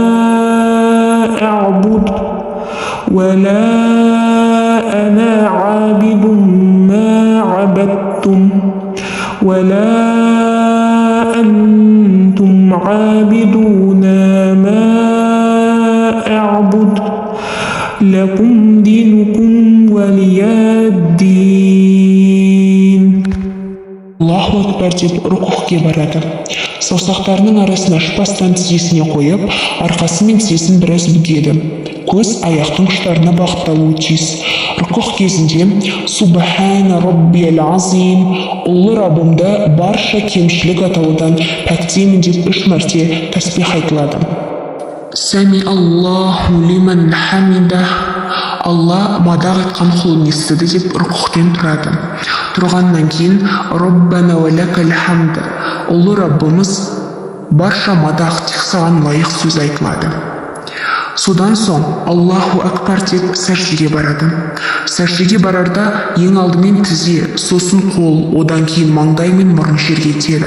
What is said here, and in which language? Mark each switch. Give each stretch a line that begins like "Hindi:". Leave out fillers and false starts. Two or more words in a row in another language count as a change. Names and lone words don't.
Arabic: أعبد ولا أنا عابد ما عبدتم ولا أنتم عابدون ما أعبد لكم دينكم ولي الدين. الله أكبر
Kazakh: деп рукухке барады. Саусақтарының арасына шпастан тізесіне қойып, арқасы мен тізесін біраз бүгеді. Көз аяқтың ұштарына бағытталуы тиіс. Рукух кезінде
Arabic: سبحان ربي العظيم,
Kazakh: ұлы Раббымды барша кемшілік атаудан пәктеймін деп 3 мәрте тәсбих айтылады.
Arabic: سمع الله لمن حمده,
Kazakh: Алла мадақ етқан құлын естіді деп рукухтен тұрады. Тұрғаннан кейін
Arabic: ربنا ولك الحمد,
Kazakh: ұлы Раббымыз барша мадақ тек саған лайық сөз айтылады. Содан соң
Arabic: الله أكبر
Kazakh: деп сәждеге барады. Сәждеге барарда ең алдымен тізе, сосын қол, одан кейін маңдай мен мұрын жерге тиеді.